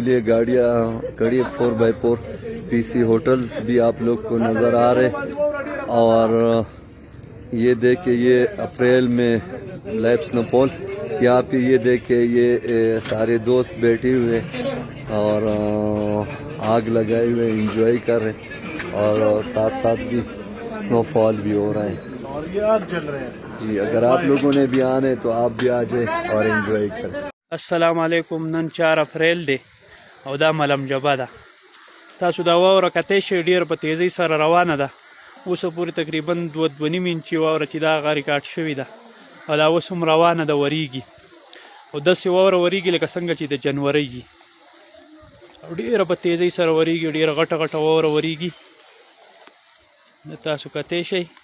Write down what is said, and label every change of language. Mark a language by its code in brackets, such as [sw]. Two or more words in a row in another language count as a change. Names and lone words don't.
[hi] लिए गाड़ियाँ खड़ी 4x4 पीसी होटल्स भी आप लोग को नज़र आ रहे और ये देखिए ये अप्रैल में लाइव स्नोफॉल यहाँ पे ये देखिए ये सारे दोस्त बैठे हुए और आग लगाए हुए एंजॉय कर रहे और साथ साथ भी स्नोफॉल भी हो रहा है जी अगर आप लोगों ने भी आना है तो आप भी आ जाए और एंजॉय करें [ps] السلام علیکم نن 4 اپریل دی او دا ملم جبه ده تاسو دا واوره کتی شئ ډېر په تیزۍ سره روانه ده اوسه پورې تقریبا 2.5 انچې واوره چې دا هغه ریکارډ شوې ده او دا اوس هم روانه ده وریږي او داسې واوره وریږي لکه څنګه چې د جنورۍ وي او ډېره په تیزۍ سره وریږي ډېره غټه غټه واوره وریږي د تاسو کتی شئ